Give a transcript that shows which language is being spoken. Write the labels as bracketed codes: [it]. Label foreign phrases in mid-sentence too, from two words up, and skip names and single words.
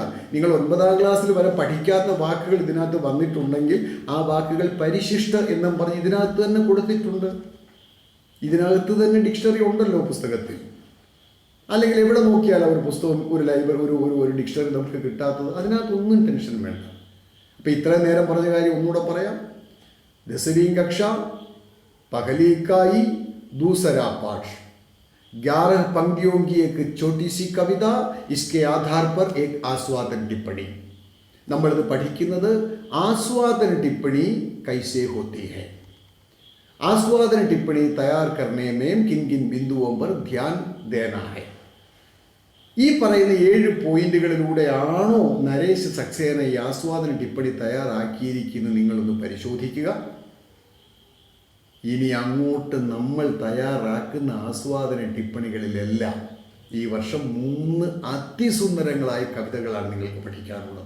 [ml] നിങ്ങൾ 9ാം ക്ലാസ്സിൽ വരെ പഠിക്കാത്ത വാക്കുകൾ ഇതിനകത്ത് വന്നിട്ടുണ്ടെങ്കിൽ ആ വാക്കുകൾ പരിശിഷ്ട എന്നും പറഞ്ഞ് ഇതിനകത്ത് തന്നെ കൊടുത്തിട്ടുണ്ട്. ഇതിനകത്ത് തന്നെ ഡിക്ഷണറി ഉണ്ടല്ലോ പുസ്തകത്തിൽ. അല്ലെങ്കിൽ എവിടെ നോക്കിയാൽ ഒരു പുസ്തകം, ഒരു ലൈബ്രറി, ഒരു ഡിക്ഷണറി നമുക്ക് കിട്ടാത്തത്, അതിനകത്തൊന്നും ടെൻഷൻ വേണ്ട. അപ്പം ഇത്രയും നേരം പറഞ്ഞ കാര്യം ഒന്നുകൂടെ പറയാം. [hi] 10वीं कक्षा पहली इकाई दूसरा पाठ, 11 पंक्तियों की एक छोटी सी कविता, इसके आधार पर एक आस्वादन टिप्पणी. [ml] നമ്മളിത് പഠിക്കുന്നത് [hi] आस्वादन टिप्पणी कैसे होती है, आस्वादन टिप्पणी तैयार करने में किन किन बिंदुओं पर ध्यान देना है. [ml] ഈ പറയുന്ന 7 പോയിന്റുകളിലൂടെയാണോ നരേഷ് സക്സേന ഈ ആസ്വാദന ടിപ്പണി തയ്യാറാക്കിയിരിക്കുന്നത് നിങ്ങളൊന്ന് പരിശോധിക്കുക. ഇനി അങ്ങോട്ട് നമ്മൾ തയ്യാറാക്കുന്ന ആസ്വാദന ടിപ്പണികളിലെല്ലാം ഈ വർഷം 3 അതിസുന്ദരങ്ങളായ കവിതകളാണ് നിങ്ങൾക്ക് പഠിക്കാനുള്ളത്.